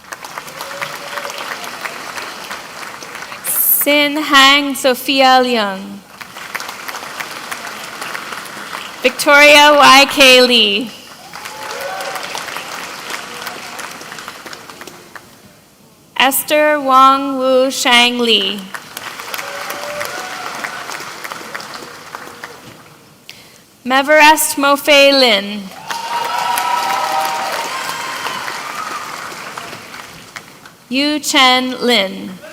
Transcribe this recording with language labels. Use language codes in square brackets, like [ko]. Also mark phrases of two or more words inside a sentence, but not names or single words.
[en] Sin Hang Sophia Leung. Victoria Y.K. Lee. Esther Wang Wu Shang Li. Meverest Mofei Lin. Yu Chen Lin.